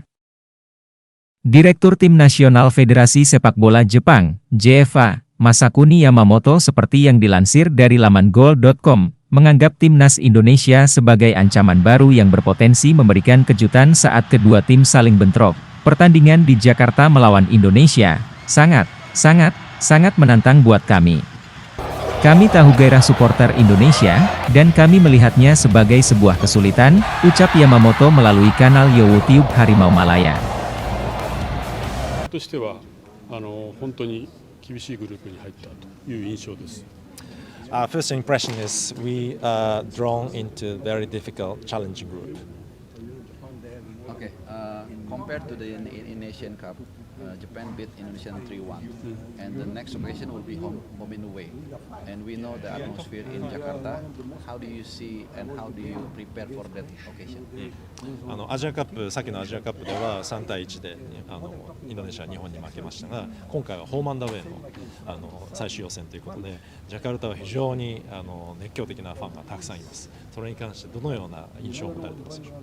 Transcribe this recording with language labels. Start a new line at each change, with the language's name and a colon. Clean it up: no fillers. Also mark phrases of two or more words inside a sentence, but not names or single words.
Indonesian: Direktur Tim Nasional Federasi Sepak Bola Jepang, JFA, Masakuni Yamamoto seperti yang dilansir dari laman goal.com, menganggap timnas Indonesia sebagai ancaman baru yang berpotensi memberikan kejutan saat kedua tim saling bentrok. Pertandingan di Jakarta melawan Indonesia, sangat menantang buat kami. Kami tahu gairah supporter Indonesia, dan kami melihatnya sebagai sebuah kesulitan, ucap Yamamoto melalui kanal YouTube Harimau Malaya.
Japanese: としては本当に厳しいグループに入ったという印象です。
English: First impression is we are drawn into a very difficult, challenging group. Okay, compared to the Asian Cup, Japan beat Indonesia 3-1, and the next occasion will be home and away. And we know the atmosphere in Jakarta. How do you see and how do you prepare for that occasion?
Japanese: アジアカップ、先のアジアカップでは3対1でインドネシアは日本に負けましたが、今回はホームアンダーウェイの最終予選ということで、ジャカルタは非常に熱狂的なファンがたくさんいます。それに関してどのような印象を持たれてますでしょうか。